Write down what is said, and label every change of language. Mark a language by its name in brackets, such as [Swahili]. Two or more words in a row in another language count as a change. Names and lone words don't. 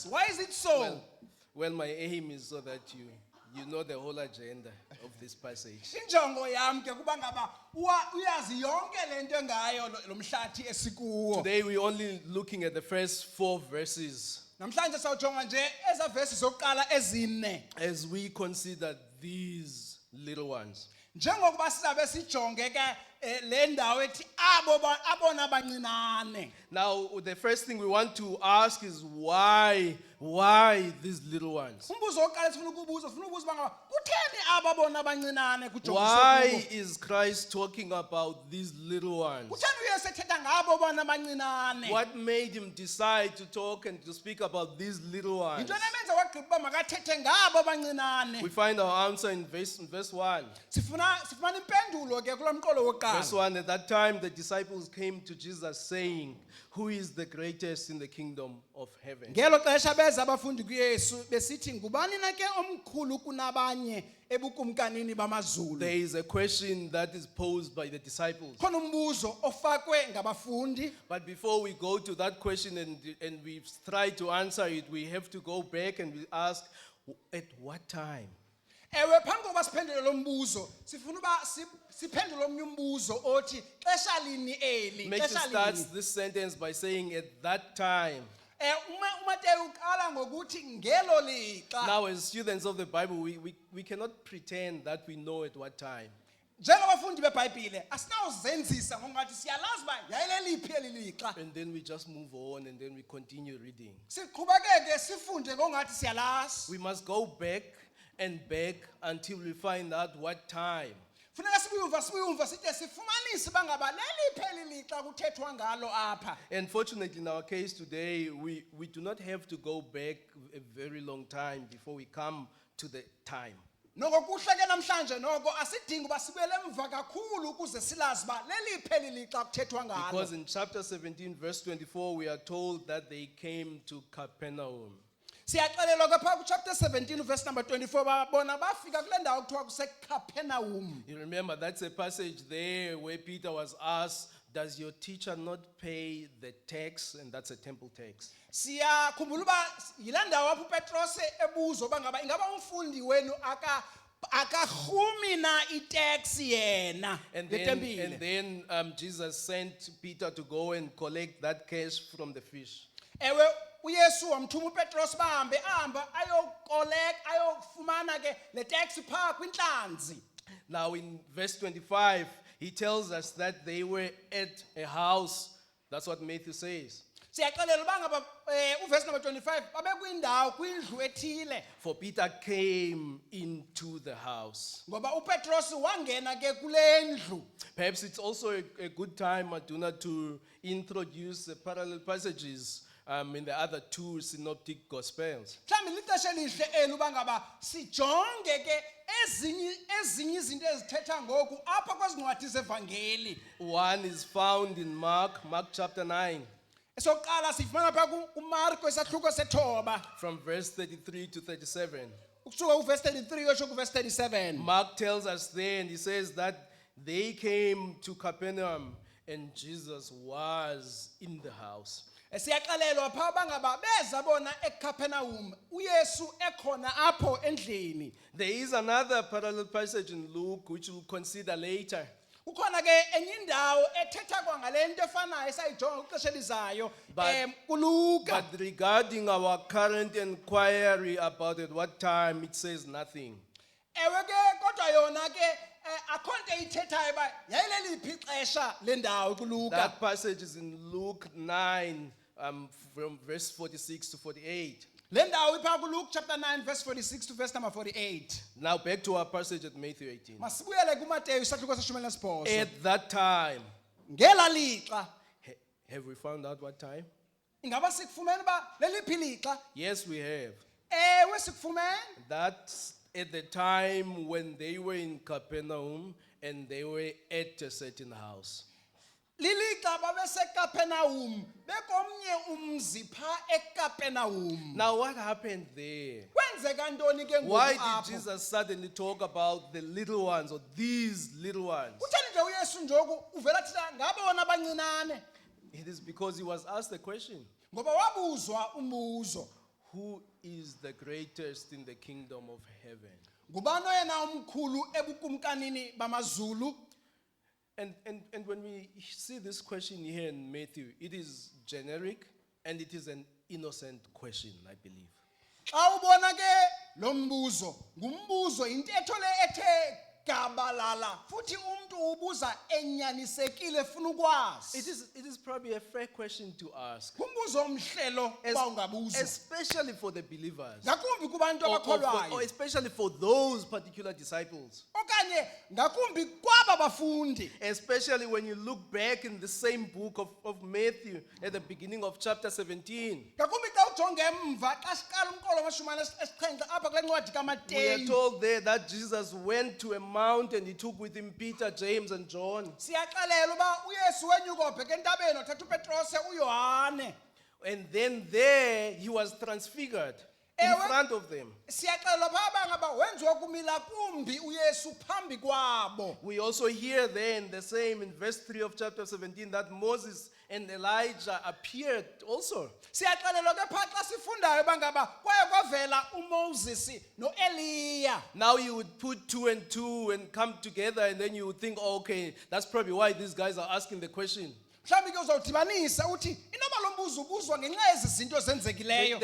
[English] Why is it so? Well, my aim is so that you know the whole agenda of this passage. [Xhosa] Injongo yami ke kuba ngaba uyazi yonke lento engayo lo mhlathi esikuwo. [English] Today we're only looking at the first 4 verses [Xhosa] Namhlanje sawujonga nje eza verses zokuqala ezine. [English] as we consider these little ones. [Xhosa] Njengokuba sizabe sijonge ke le ndawo ethi abona abancinane. [English] Now, the first thing we want to ask is why these little ones? [Xhosa] Umbuzo oqala sifuna ukubuza bangaba kutheni ababona abancinane kujongiswa [English] Why [Xhosa] kubo? [English] is Christ talking about these little ones? [Xhosa] Kutheni uYesu ethetha ngabo bona abancinane? [English] What made him decide to talk and to speak about these little ones? [Xhosa] Into emenza wagqiba uba makathethe ngabo abancinane. [English] We find our answer in verse 1. [Xhosa] Sifuna impendulo ke kulomqolo [English] Verse [Xhosa] wokuqala. [English] 1, at that time the disciples came to Jesus saying, who is the greatest in the kingdom of heaven? [Xhosa] Ngelo xesha beza abafundi kuYesu besithi ngubani na ke omkhulu kunabanye ebukumkanini bamazulu. [English] There is a question that is posed by the disciples. [Xhosa] Khona umbuzo ofakwe ngabafundi. [English] But before we go to that question and we try to answer it, we have to go back and we ask, at what time? [Xhosa] Ewe phambi kokuba siphendule lo mbuzo sifuna uba siphendule omnye umbuzo othi xesha lini eli [English] Matthew [Xhosa] xesha [English] starts [Xhosa] lini. [English] this sentence by saying, at that time. [Xhosa] uMateyu uqala ngokuthi ngelo lixa. [English] Now, as students of the Bible, we cannot pretend that we know at what time. [Xhosa] Njengabafundi beBhayibhile asinawuzenzisa ngokungathi siyalazi uba yayileliphi eli lixa. [English] And then we just move on and then we continue reading. [Xhosa] Siqhubekeke sifunde ngokungathi siyalazi. [English] We must go back and back until we find out what time. [Xhosa] Funeka sibuyumva side sifumanise bangaba leliphi eli lixa kuthethwa ngalo apha. [English] And fortunately, in our case today, we do not have to go back a very long time before we come to the time. [Xhosa] Noko kuhle ke namhlanje noko asidingi uba sibuyele emva kakhulu ukuze silazi uba leliphi eli lixa kuthethwa ngalo. [English] Because in chapter 17, verse 24, we are told that they came to Capernaum. [Xhosa] Siyaxelelwa ke phaa [English] chapter 17 verse number 24 [Xhosa] bona bafika kule ndawo kuthiwa kuseCapernaum. [English] You remember that's a passage there where Peter was asked, does your teacher not pay the tax? And that's a temple tax. [Xhosa] Siyakhumbula uba yile ndawo apho uPetros ebuza uba ingaba umfundi wenu akarhumi na itax yena [English] And [Xhosa] letempile. [English] then Jesus sent Peter to go and collect that cash from the fish. [Xhosa] Ewe uYesu wamthuma uPetros bahambe ayofumana ke le tax phaa kwintlanzi. [English] Now in verse 25, he tells us that they were at a house. That's what Matthew says. [Xhosa] siyaxelela uba ngaba [English] uverse number 25 [Xhosa] babekwindawo kwindlu ethile [English] For Peter came into the house. [Xhosa] ngoba uPetros wangena ke kule ndlu. [English] Perhaps it's also a good time, Aduna, to introduce the parallel passages in the other two synoptic gospels. [Xhosa] Mhlawumbi lixesha elihle eli uba ngaba sijonge ke ezinye izinto ezithetha ngoku apha kwezi ncwadi zevangeli. [English] One is found in Mark chapter 9, [Xhosa] Esokuqala sifumana pha kuMarko isahluko sethoba [English] from verse 33 to 37. [Xhosa] ukusuka kuverse 33 uyosho kuverse 37. [English] Mark tells us there, and he says that they came to Capernaum, and Jesus was in the house. [Xhosa] Siyaxelelwa pha bangaba beza bona eCapernaum uYesu ekhona apho endlini. [English] There is another parallel passage in Luke, which we'll consider later. [Xhosa] Kukhona ke enye indawo ethetha kwangalento efanayo esayijonga kwixesha elizayo kuLuka. [English] But regarding our current inquiry about at what time, it says nothing. [Xhosa] Ewe ke kodwa yona ke akho nto ithethayo ba yayileliphi ixesha lendawo kuLuka. [English] That passage is in Luke 9, from verse 46 to 48. [Xhosa] Le ndawo ipha kuLuke [English] chapter 9 verse 46 to verse number 48. Now back to our passage at Matthew 18. [Xhosa] Masibuyele kuMateyu isahluko seshumi elinesibhozo. [English] At that time, [Xhosa] Ngela lixa [English] have we found out what time? [Xhosa] ingaba sikufumene ba leliphi lixa? [English] Yes, we have. [Xhosa] Ewe sikufumene. [English] That's at the time when they were in Capernaum and they were at a certain house. [Xhosa] Lilixa babeseCapernaum bekomnye umzi pha eCapernaum. [English] Now, what happened there? [Xhosa] Kwenzeka ntoni ke [English] Why [Xhosa] ngoku [English] did [Xhosa] apho? [English] Jesus suddenly talk about the little ones or these little ones? [Xhosa] Kutheni nje uYesu njoku uvela thina ngabe bona abancinane? [English] It is because he was asked the question, [Xhosa] Ngoba wabuzwa umbuzo. [English] who is the greatest in the kingdom of heaven? [Xhosa] Ngubani oyena omkhulu ebukumkanini bamazulu? [English] And when we see this question here in Matthew, it is generic and it is an innocent question, I believe. [Xhosa] Xa ubona ke lo mbuzo, ngumbuzo intetho le ethe gabalala futhi umuntu ubuza enyanisekile efuna ukwazi. [English] It is probably a fair question to ask, [Xhosa] Ngumbuzo omhlelo uba ungabuzwa. [English] especially for the believers, [Xhosa] Ngakumbi kubantu [English] or [Xhosa] abakholwayo. [English] especially for those particular disciples. [Xhosa] Okanye ngakumbi kwaba bafundi. [English] Especially when you look back in the same book of Matthew at the beginning of chapter 17. [Xhosa] Ngakumbi xa ujonge emva xa siqala umqolo wamashumi esixhenxe apha kule ncwadi [English] We are [Xhosa] kaMateyu. [English] told there that Jesus went to a mountain, he took with him Peter, James, and John. [Xhosa] Siyaxelela uba uYesu wenyuka obheka entabeni wathatha uPetrose uYohane. [English] And then there he was transfigured in [Xhosa] Ewe. [English] front of them. [Xhosa] Siyaxelela pha bangaba wenziwa kumila kumbi uYesu phambi kwabo. [English] We also hear there in the same, in verse 3 of chapter 17, that Moses and Elijah appeared also. [Xhosa] Siyaxelelwa ke pha xa sifundayo bangaba kwaye kwavela uMoses noEliya. [English] Now you would put two and two and come together, and then you would think, oh, okay, that's probably why these guys are asking the question. [Xhosa] Mhlawumbi ke uzawudibanisa uthi inoba lo mbuzo ubuzwa ngenxa yezi zinto zenzekileyo.